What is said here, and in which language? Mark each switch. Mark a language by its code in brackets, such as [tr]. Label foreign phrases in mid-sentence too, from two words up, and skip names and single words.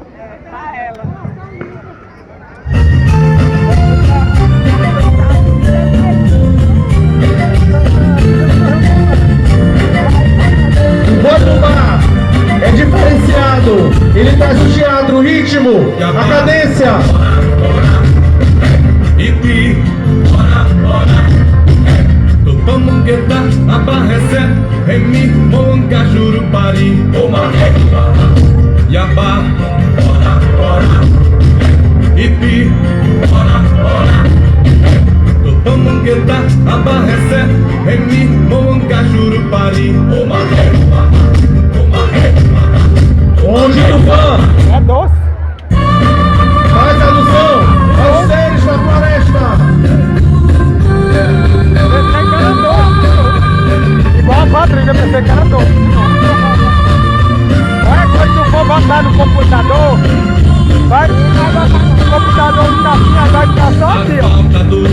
[pt] O Guarumá é diferenciado, ele traz o teatro, o ritmo, a cadência. Ipi, Tupamungeta, Abarrecé, Remi, Monga, Jurupari, Yabá, Ipi, Tupamungeta, Abarrecé, Remi, Monga, Jurupari, Onde Tupã É doce. faz alusão aos seres da floresta. Pensei que era doce. Igual a quadrilha, pensei que era doce. Olha, quando tu for botar no computador, vai botar no computador de caixinha, vai ficar só aqui, ó.